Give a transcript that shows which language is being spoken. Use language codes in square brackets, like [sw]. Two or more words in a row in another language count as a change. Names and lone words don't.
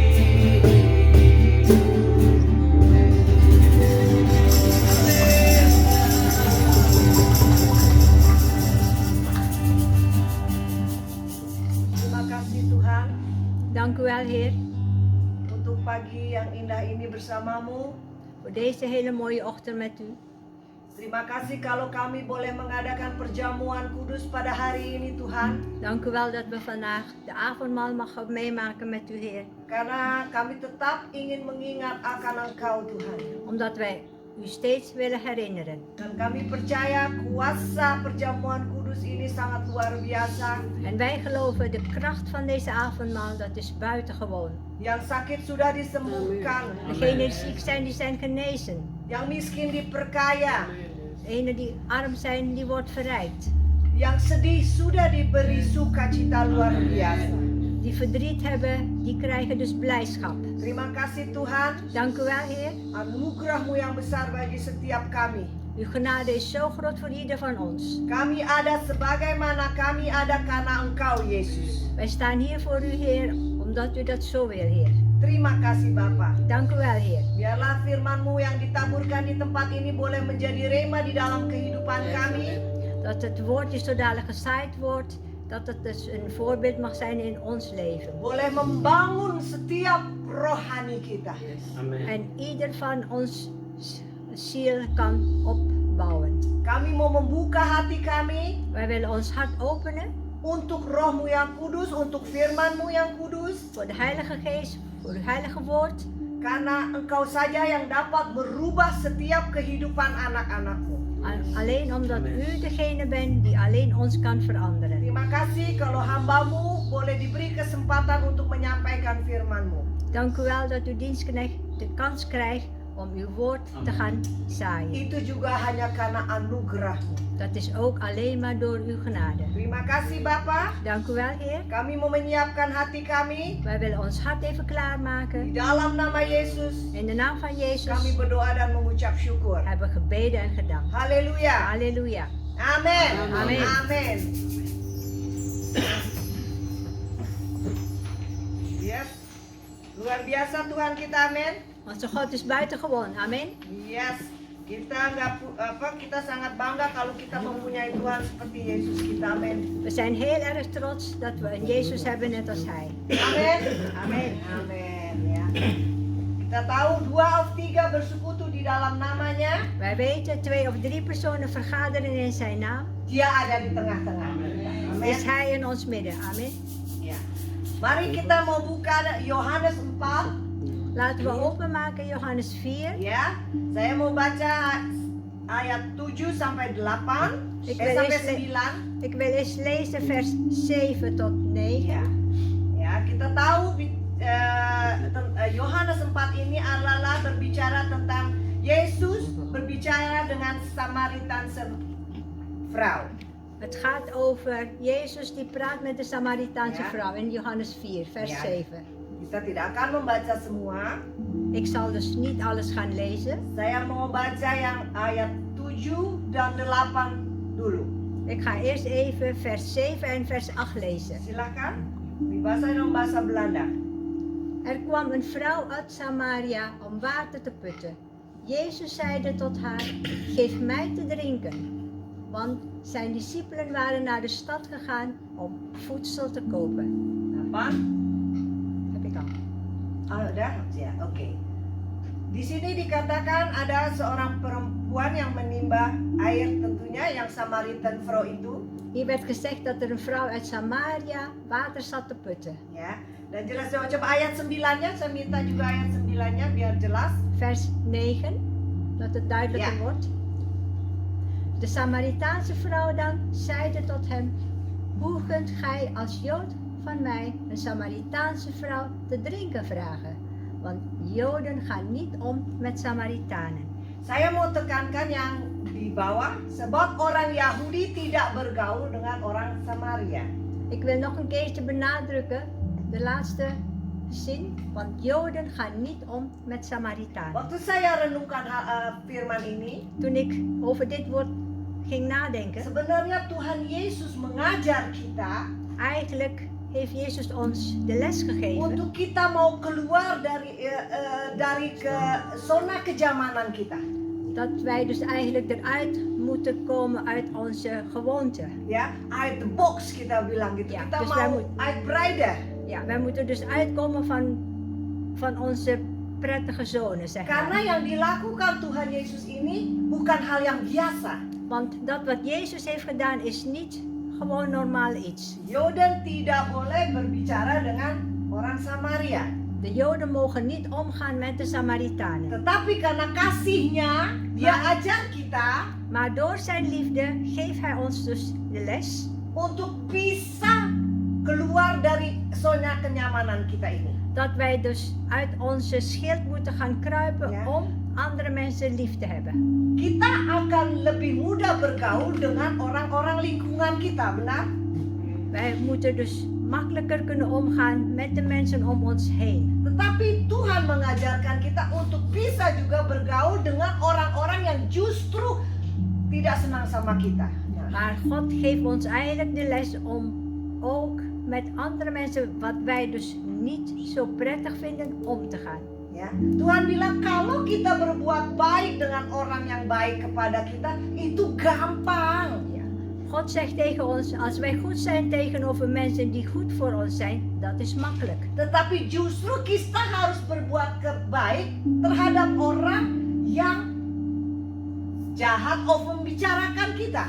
[id] Terima kasih Tuhan [nl] Dank u wel, Heer, [id] untuk pagi yang indah ini bersamamu. [nl] voor deze hele mooie ochtend met u. [id] Terima kasih kalau kami boleh mengadakan perjamuan kudus pada hari ini Tuhan. [nl] Dank u wel dat we vandaag de avondmaal mogen meemaken met u, Heer. [id] Karena kami tetap ingin mengingat akan Engkau Tuhan. [nl] Omdat wij u steeds willen herinneren. [id] Dan kami percaya kuasa perjamuan kudus ini sangat luar biasa. [nl] En wij geloven de kracht van deze avondmaal, dat is buitengewoon. [id] Yang sakit sudah disembuhkan. [nl] Degenen die ziek zijn, die zijn genezen. [id] Yang miskin diperkaya. [nl] Degenen die arm zijn, die wordt verrijkt. [id] Yang sedih sudah diberi sukacita luar biasa. [nl] Die verdriet hebben, die krijgen dus blijdschap. [id] Terima kasih Tuhan. [nl] Dank u wel, Heer. [id] Anugerah-Mu yang besar bagi setiap kami. [nl] Uw genade is zo groot voor ieder van ons. [id] Kami ada sebagaimana kami ada karena Engkau Yesus. [nl] Wij staan hier voor u, Heer, omdat u dat zo wil, Heer. [id] Terima kasih Bapa. [nl] Dank u wel, Heer. [id] Biarlah firman-Mu yang ditaburkan di tempat ini boleh menjadi rema di dalam kehidupan kami. [nl] Dat het woord die zo dadelijk gezaaid wordt, dat het dus een voorbeeld mag zijn in ons leven. [id] Boleh membangun setiap rohani kita. Amin. [nl] En ieder van ons ziel kan opbouwen. [id] Kami mau membuka hati kami [nl] Wij willen ons hart openen [id] untuk roh-Mu yang kudus, untuk firman-Mu yang kudus. [nl] voor de Heilige Geest, voor uw heilige woord. [id] Karena Engkau saja yang dapat merubah setiap kehidupan anak-anak-Mu. [nl] Alleen omdat u degene bent die alleen ons kan veranderen. [id] Terima kasih kalau hamba-Mu boleh diberi kesempatan untuk menyampaikan firman-Mu. [nl] Dank u wel dat uw dienstknecht de kans krijgt om uw woord te gaan zaaien. [id] Itu juga hanya karena anugerah-Mu. [nl] Dat is ook alleen maar door uw genade. [id] Terima kasih Bapa. [nl] Dank u wel, Heer. [id] Kami mau menyiapkan hati kami. [nl] Wij willen ons hart even [id] Di [nl] klaarmaken. [id] dalam nama Yesus, [nl] In de naam van Jezus [id] kami berdoa dan mengucap syukur. [nl] hebben we gebeden en gedankt. [id] Haleluya. [nl] Halleluja. [id] Amin. Amin. Amin. Yes. Luar biasa Tuhan kita, amin. [nl] Onze God is buitengewoon. Amen. [id] Yes. Kita sangat bangga kalau kita mempunyai Tuhan seperti Yesus kita, amin. [nl] We zijn heel erg trots dat we een Jezus hebben net als Hij. [id] Amin. Amin. Amin. Ya. Kita tahu 2 of 3 bersekutu di dalam namanya, [nl] Wij weten 2 of 3 personen vergaderen in zijn naam. [id] Dia ada di tengah-tengah. [nl] Is [id] Amin. [nl] Hij in ons midden. Amen. [id] Ya. Mari kita mau buka Yohanes 4. [nl] Laten we openmaken Johannes 4. [id] Ya, saya mau baca ayat 7 sampai 8, [nl] Ik wil [id] sampai [nl] eerst [id] 9. [nl] Ik wil eens lezen vers 7 tot 9. [id] Ya, ya kita tahu Yohanes 4 ini adalah berbicara tentang Yesus berbicara dengan [nl] Samaritanse vrouw. Het gaat over Jezus die praat met de Samaritaanse Ja. vrouw in Johannes 4, vers Ja. 7. [id] Kita tidak akan membaca semua. [nl] Ik zal dus niet alles gaan lezen. [id] Saya mau baca yang ayat 7 dan 8 dulu. [nl] Ik ga eerst even vers 7 en vers 8 lezen. [id] Silakan. Di bahasa Belanda. [nl] Er kwam een vrouw uit Samaria om water te putten. Jezus zeide tot haar, geef mij te drinken. Want zijn discipelen waren naar de stad gegaan om voedsel te kopen. 8. Heb ik al. [id] Oh, udah? Ya, oke. Di sini dikatakan ada seorang perempuan yang menimba air, tentunya yang [nl] Samaritan vrouw [id] itu, [nl] Hier werd gezegd dat er een vrouw uit Samaria water zat te putten. [id] ya. Dan jelas coba ayat 9-nya, saya minta juga ayat 9-nya biar jelas. [nl] Vers 9, dat het duidelijker Ja. wordt. De Samaritaanse vrouw dan zeide tot hem, hoe kunt gij als Jood van mij een Samaritaanse vrouw te drinken vragen? Want Joden gaan niet om met Samaritanen. [id] Saya mau tekankan yang di bawah, sebab orang Yahudi tidak bergaul dengan orang Samaria. [nl] Ik wil nog een keertje benadrukken, de laatste zin, want Joden gaan niet om met Samaritanen. [id] Waktu saya renungkan firman ini, [nl] Toen ik over dit woord ging nadenken, [id] sebenarnya Tuhan Yesus mengajar kita [nl] eigenlijk heeft Jezus ons de les gegeven [id] untuk kita mau keluar dari ke zona kenyamanan kita, [nl] dat wij dus eigenlijk eruit moeten komen uit onze gewoonte. [id] ya, [en] uit the box [id] kita bilang gitu. [nl] Ja, [id] Kita [nl] dus wij [id] mau [nl] moet- uitbreiden. Ja, wij moeten dus uitkomen van onze prettige zone, zeg [id] Karena [nl] maar. [id] yang dilakukan Tuhan Yesus ini bukan hal yang biasa. [nl] Want dat wat Jezus heeft gedaan is niet gewoon normaal iets. [id] Yoden tidak boleh berbicara dengan orang Samaria. [nl] De Joden mogen niet omgaan met de Samaritanen. [id] Tetapi karena kasihnya, dia [nl] Maar- [id] ajar kita [nl] Maar door zijn liefde geeft hij ons dus de les [id] untuk bisa keluar dari zona kenyamanan kita ini. [nl] dat wij dus uit onze schild moeten gaan kruipen Ja. om andere mensen lief te hebben. [id] Kita akan lebih mudah bergaul dengan orang-orang lingkungan kita, benar? [nl] Wij moeten dus makkelijker kunnen omgaan met de mensen om ons heen. [id] Tetapi Tuhan mengajarkan kita untuk bisa juga bergaul dengan orang-orang yang justru tidak senang sama kita. Nah, [nl] Maar God geeft ons eigenlijk de les om ook met andere mensen wat wij dus niet zo prettig vinden om te gaan. [id] ya. Tuhan bilang kalau kita berbuat baik dengan orang yang baik kepada kita, itu gampang. [nl] Ja. God zegt tegen ons, als wij goed zijn tegenover mensen die goed voor ons zijn, dat is makkelijk. [id] Tetapi justru kita harus berbuat baik terhadap orang yang jahat of membicarakan kita.